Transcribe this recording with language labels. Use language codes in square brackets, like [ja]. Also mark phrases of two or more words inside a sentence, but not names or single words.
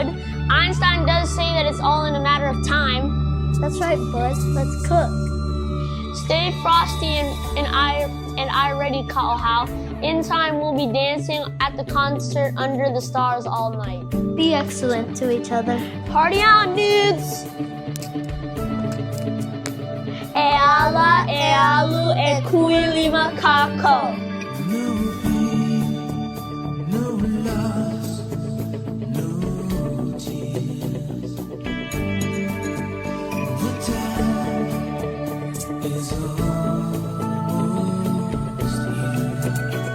[en] Einstein does say that it's all in a matter of time. That's right, bud. Let's cook. Stay frosty and I ready, KaʻŌhao. In time, we'll be dancing at the concert under the stars all night. Be excellent to each other. Party on, dudes! [haw] E ala, e alu, e kuilima kako. [en] No loss, no tears. The time is almost here.